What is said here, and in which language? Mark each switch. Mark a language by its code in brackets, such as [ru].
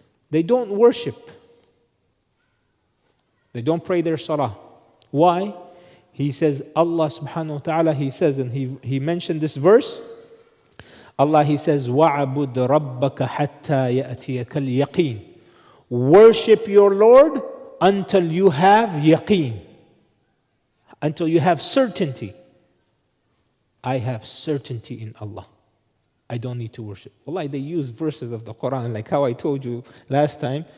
[en] They don't worship. They don't pray their salah. Why? He says, Allah subhanahu wa ta'ala, he says, and he mentioned this verse. [ar] Allah, [en] he says, [ar] وَعَبُدْ رَبَّكَ حَتَّى يَأْتِيَكَ الْيَقِينَ. [en] Worship your Lord until you have yaqeen. Until you have certainty. I have certainty in Allah. I don't need to worship. Wallahi, they use verses of the Quran, like how I told you last time.